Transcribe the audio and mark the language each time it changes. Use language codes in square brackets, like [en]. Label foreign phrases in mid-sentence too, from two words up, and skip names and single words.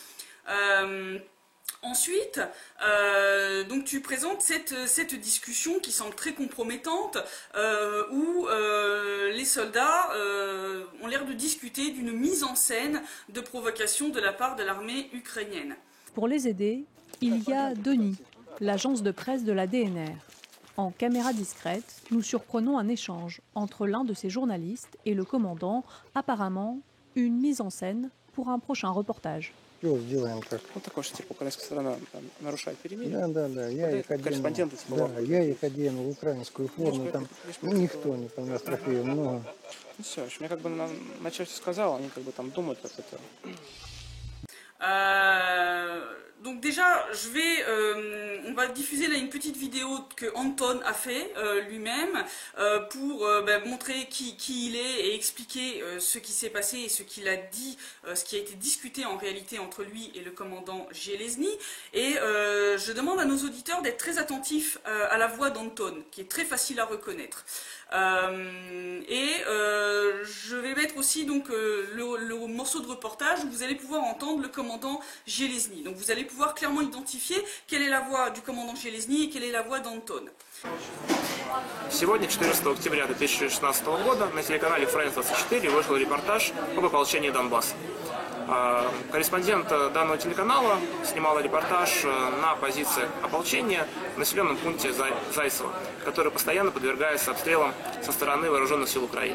[fr] Ensuite, donc tu présentes cette discussion qui semble très compromettante, où les soldats ont l'air de discuter d'une mise en scène de provocation de la part de l'armée ukrainienne. Pour les aider, il y a Doni, l'agence de presse de la DNR. En caméra discrète, nous surprenons un échange entre l'un de ces journalistes et le commandant, apparemment une mise en scène pour un prochain reportage. [ru] Ну, [uk] також, типу, [ru] украинская сторона нарушает перемирие. Да, я их одену, да, я их одену в украинскую форму, там никто не там нас трофеев много. Ну все, мне как бы начальство сказал, они как бы там думают, как это. [fr] Donc déjà, on va diffuser là une petite vidéo que Anton a fait lui-même pour montrer qui il est et expliquer ce qui s'est passé et ce qu'il a dit, ce qui a été discuté en réalité entre lui et le commandant Zelezny. Et je demande à nos auditeurs d'être très attentifs à la voix d'Anton, qui est très facile à reconnaître. Je vais mettre aussi donc le morceau de reportage où vous allez pouvoir entendre le commandant Zelezny. Donc vous allez pouvoir clairement identifier quelle est la voix du commandant Zelezny et quelle est la voix d'Anton. [ru] Сегодня, 14 октября 2016 года, на телеканале France-24 вышел репортаж об ополчении Донбасса. Корреспондент данного телеканала снимал репортаж на позиции ополчения в населенном пункте Зайцево, который постоянно подвергается обстрелам со стороны вооруженных сил Украины.